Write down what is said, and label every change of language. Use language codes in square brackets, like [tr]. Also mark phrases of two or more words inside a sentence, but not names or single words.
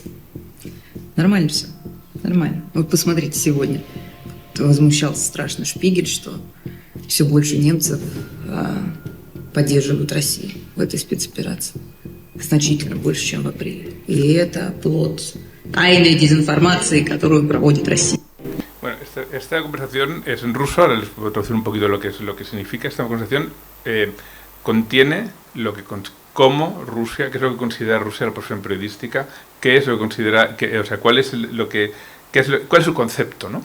[ru] Нормально все, нормально. Вот посмотрите сегодня. Возмущался страшно Шпигель, что все больше немцев поддерживают Россию в этой спецоперации. значительно больше, чем в апреле. И это плод тайной дезинформации, которую проводит Россия. [es] Bueno, esta conversación es en ruso, ahora les voy a traducir un poquito lo que significa. Esta conversación contiene cómo Rusia, qué es lo que considera Rusia la profesión periodística, qué es lo que considera, o sea, cuál es su concepto, ¿no?